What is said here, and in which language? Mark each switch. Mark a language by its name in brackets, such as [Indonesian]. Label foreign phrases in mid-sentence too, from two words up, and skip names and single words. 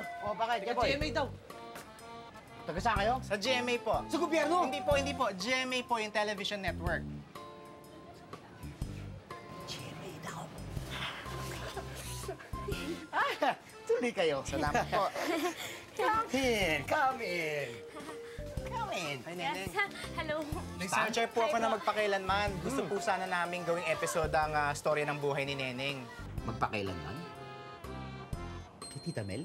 [Filipino] O, bakit? Taga GMA daw. Taga saan kayo? Sa GMA po. Sa gobyerno? Hindi po. GMA po yung [English] television network. [Filipino] GMA daw. Tuloy kayo. Salamat po. [English] Come in. Come in. Come in. [Filipino] Hi, Neneng. Hello. Nag-sponsor po ako na magpakailanman. Gusto po sana namin gawing episode ang storya ng buhay ni Neneng. Magpakailanman? Kay Tita Mel?